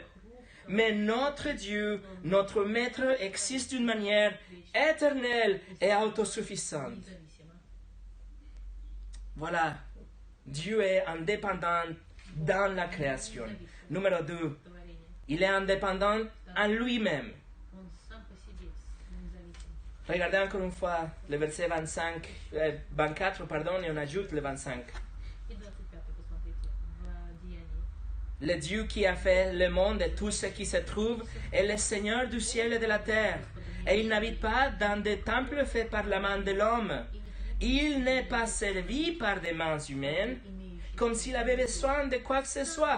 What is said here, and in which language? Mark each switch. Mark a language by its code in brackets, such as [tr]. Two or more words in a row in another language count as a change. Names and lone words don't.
[fr] Mais notre Dieu, notre Maître, existe d'une manière éternelle et autosuffisante. Voilà, Dieu est indépendant dans la création. Numéro 2, [ru] творения. [fr] il est indépendant en lui-même. [ru] Он сам по себе независим. [fr] Regardez encore une fois le verset 24, pardon, et on ajoute le 25. [ru] И 25-й, посмотрите, в Деянии. [fr] Le Dieu qui a fait le monde et tout ce qui se trouve est le Seigneur du ciel et de la terre. Et il n'habite pas dans des temples faits par la main de l'homme. Il n'est pas servi par des mains humaines, comme s'il avait besoin de quoi que ce soit.